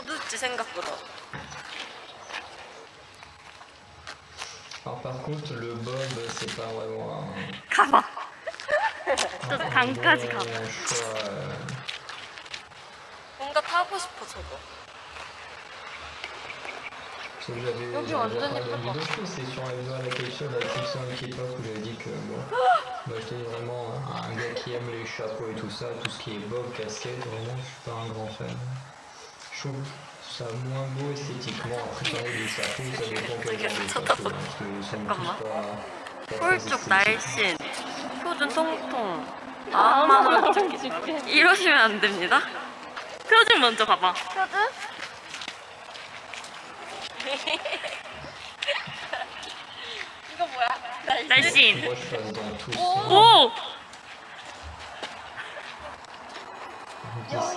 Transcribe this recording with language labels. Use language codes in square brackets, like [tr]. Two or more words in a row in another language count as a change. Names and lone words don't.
[ko] 귀엽지 생각보다. [fr] Alors par contre le bob c'est pas vraiment un, [ko] 가봐. 또 [fr] un [ko] 강까지 [fr] bon [ko] 가봐. [fr] choix. [ko] 뭔가 타고 싶어 저거. [fr] Parce que j'avais [ko] 여기 [fr] déjà [ko] 완전 [fr] parlé [ko] 예쁠 [fr] d'une [ko] 것 [fr] vidéo, je crois que c'était sur la vidéo à laquelle je suis, la Tipsy on K-pop, où j'avais dit que bon, moi j'étais vraiment un gars qui aime les chapeaux et tout ça, tout ce qui est bob, casquette, vraiment je suis pas un grand fan. Je trouve ça moins beau esthétiquement, après pareil les chapeaux, ça dépend quel genre de chapeau, hein, parce qu'ils sont tous pas très [ko] 홀쭉 [fr] esthétiques. [ko] 날씬. 표준 통통. 마음만으로 줄게. 이러시면 안 됩니다. 표준 먼저 봐봐. 표준? 이거 뭐야? 날씬. [fr] Moi je passe dans tous. [ko] 오! 17.